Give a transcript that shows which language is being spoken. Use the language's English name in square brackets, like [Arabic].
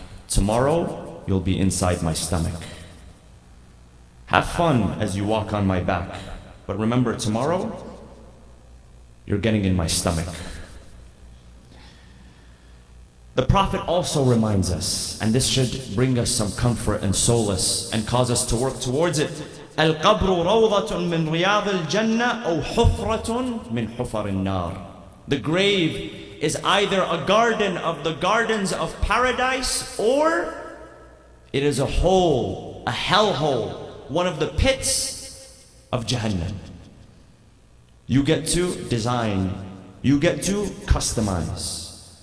[English] Tomorrow, you'll be inside my stomach. Have fun as you walk on my back. But remember, tomorrow, you're getting in my stomach. The Prophet also reminds us, and this should bring us some comfort and solace and cause us to work towards it. [Arabic] القبر روضة من رياض الجنة أو حفرة من حفر النار. [English] The grave is either a garden of the gardens of paradise, or it is a hole, a hellhole, one of the pits of Jahannam. You get to design, you get to customize.